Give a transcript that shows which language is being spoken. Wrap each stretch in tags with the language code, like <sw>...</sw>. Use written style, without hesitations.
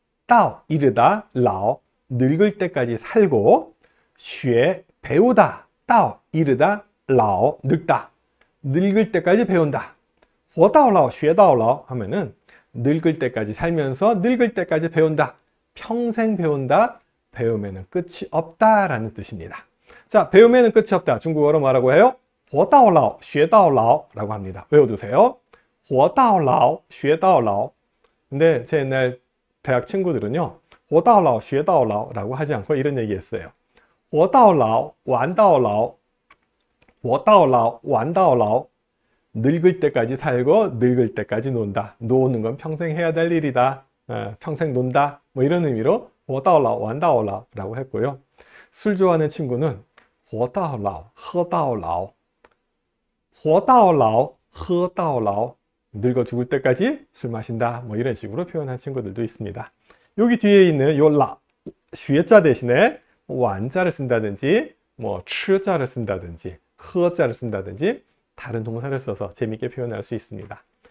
<ko>到, 이르다, 老, 늙을 때까지 살고, 学, 배우다, 到, 이르다, 老, 늙다, 늙을 때까지 배운다. 活到老,学到老 하면은 늙을 때까지 살면서 늙을 때까지 배운다. 평생 배운다. 배움에는 끝이 없다 라는 뜻입니다. 자, 배움에는 끝이 없다. 중국어로 뭐라고 해요? 活到老,学到老 라고 합니다. 외워두세요. 活到老,学到老. 근데 제 옛날 대학 친구들은요. 活到老,学到老 라고 하지 않고 이런 얘기 했어요.</ko> <zh>活到老,玩到老,活到老,玩到老.</zh> <ko>늙을 때까지 살고 늙을 때까지 논다. 노는 건 평생 해야 될 일이다. 평생 논다. 뭐 이런 의미로 活到老,玩到老 라고 했고요.</ko> <zh>술 좋아하는 친구는 活到老,喝到老,活到老,喝到老.</zh> <ko>늙어 죽을 때까지 술 마신다. 뭐 이런 식으로 표현한 친구들도 있습니다. 여기 뒤에 있는 요 라, 学자 대신에 완자를 쓴다든지 뭐 吃자를 쓴다든지 喝자를 쓴다든지 다른 동사를 써서 재밌게 표현할 수 있습니다.</ko>